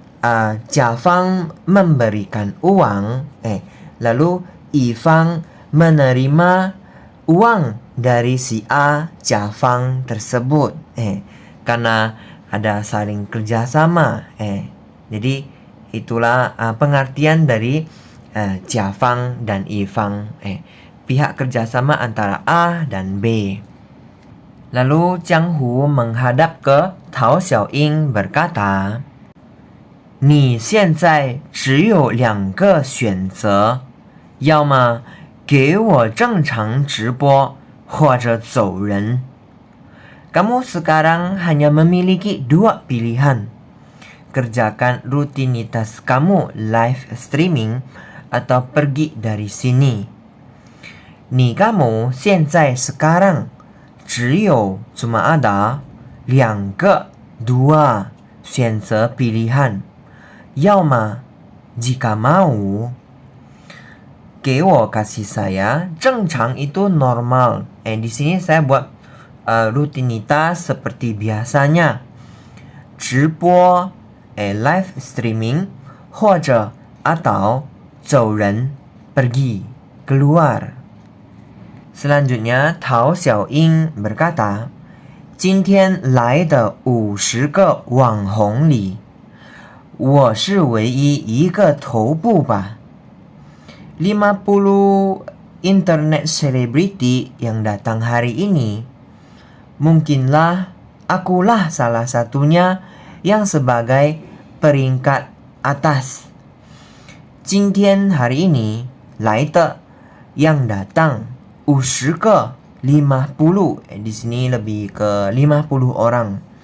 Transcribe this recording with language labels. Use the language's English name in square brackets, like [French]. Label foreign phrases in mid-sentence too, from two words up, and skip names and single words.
[Indonesian] 甲方 memberikan uang, lalu 乙方 menerima uang dari si A, 甲方 tersebut, karena ada saling kerjasama, jadi itulah pengertian dari 甲方 dan 乙方, pihak kerjasama antara A dan B. Lalu Jiang Hu menghadap ke Tao Xiaoying berkata, [Chinese] 你现在只有2个选择，要么给我正常直播，或者走人。 [Indonesian] Kamu sekarang hanya memiliki 2 pilihan. Kerjakan rutinitas kamu [English] live streaming [Indonesian] atau pergi dari sini. 你 kamu 现在 sekarang 只有 cuma ada 2 dua 选择 pilihan. 要么 jika mau [Chinese] 给我 [Indonesian] kasih saya, 正常 itu normal. Di sini saya buat rutinitas seperti biasanya. 直播 [English] live streaming, [Indonesian] 或者 atau 走人 pergi, keluar. Selanjutnya Tao Xiaoying berkata, [Chinese] 今天来的50个网红里，我是唯一一个头部吧。 [Indonesian] 50 [English] internet celebrity [Indonesian] yang datang hari ini, mungkinlah akulah salah satunya yang sebagai peringkat atas. 今天 hari ini, [Chinese] 来的 [Indonesian] yang datang, 50 个 50, di sini lebih ke 50 orang.